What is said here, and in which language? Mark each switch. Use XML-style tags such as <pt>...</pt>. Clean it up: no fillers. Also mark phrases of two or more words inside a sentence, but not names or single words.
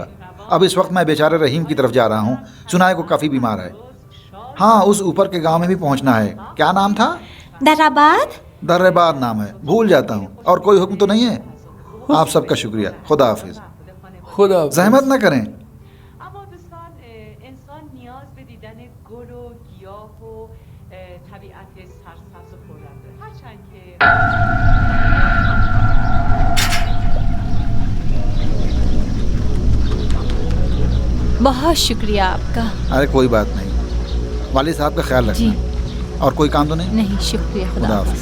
<hi>अब इस वक्त मैं बेचारे रहीम की तरफ जा रहा हूँ, सुना है को काफ़ी बीमार है। हाँ, उस ऊपर के गांव में भी पहुँचना है। क्या नाम था? दराबाद। दर्रेबाद नाम है, भूल जाता हूँ। और कोई हुक्म तो नहीं है? आप सबका शुक्रिया। खुदा हाफिज। खुदा जहमत न करें।</hi> <fa>اما دوستان انسان نیاز به دیدن گل و گیاه و طبیعت سرسبز و خرم داره هرچند که</fa> <hi>बहुत शुक्रिया आपका। अरे कोई बात नहीं, वालिद साहब का ख्याल जी रखना। और कोई काम तो नहीं? नहीं, शुक्रिया। खुदा खुदा हाफिज।</hi>